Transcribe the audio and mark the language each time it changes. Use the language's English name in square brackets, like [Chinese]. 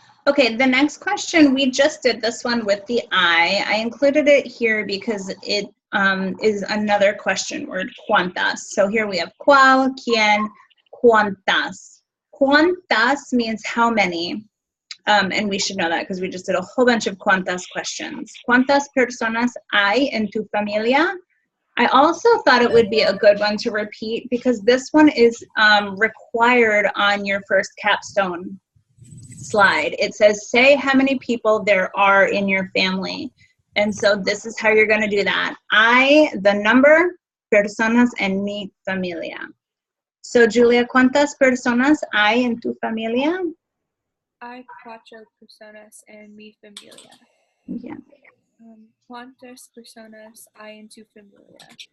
[English] Okay, the next question, we just did this one with the I. I included it here because it is another question word, cuántas. So here we have cuál, quién, cuántas. Cuántas means how many. And we should know that because we just did a whole bunch of cuántas questions. [Spanish] ¿Cuántas personas hay en tu familia? [English] I also thought it would be a good one to repeat because this one is required on your first capstone slide. It says, say how many people there are in your family. And so this is how you're going to do that. I, the number, [Spanish] personas en mi familia. So Julia, ¿cuántas personas hay en tu familia? Hay 4 personas en mi familia. [English] Yeah. [Spanish] ¿Cuántas personas hay en tu familia?